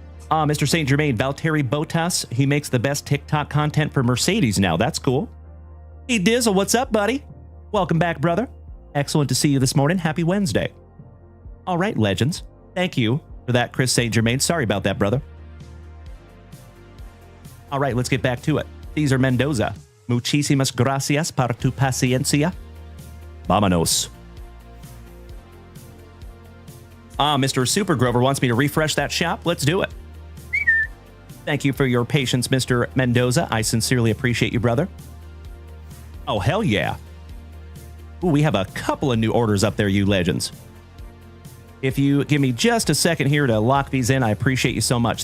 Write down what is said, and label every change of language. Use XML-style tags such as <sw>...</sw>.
<en>Mr. St. Germain, Valtteri Bottas, he makes the best TikTok content for Mercedes now. That's cool. Hey, Dizzle, what's up, buddy? Welcome back, brother. Excellent to see you this morning. Happy Wednesday. All right, legends. Thank you for that, Chris St. Germain. Sorry about that, brother. All right, let's get back to it. Cesar Mendoza.</en> <es>Muchísimas gracias por tu paciencia. Vámonos.</es> <en>Mr. Super Grover wants me to refresh that shop. Let's do it. Thank you for your patience, Mr. Mendoza. I sincerely appreciate you, brother. Oh, hell yeah. Ooh, we have a couple of new orders up there, you legends. If you give me just a second here to lock these in, I appreciate you so much.</en>